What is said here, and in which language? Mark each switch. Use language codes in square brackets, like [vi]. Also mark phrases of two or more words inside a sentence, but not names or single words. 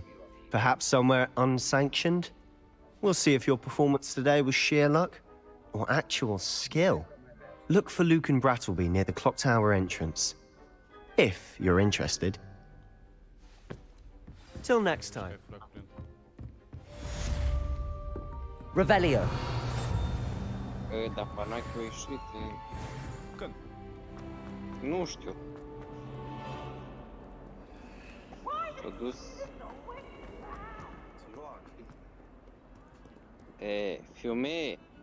[en] Perhaps somewhere unsanctioned? We'll see if your performance today was sheer luck or actual skill. Look for Luke and Brattleby near the clock tower entrance. If you're interested. Till next time. Revelio. [ro] Da, Panaki a ieșit. Când? Nu știu. S-a dus... Fiume.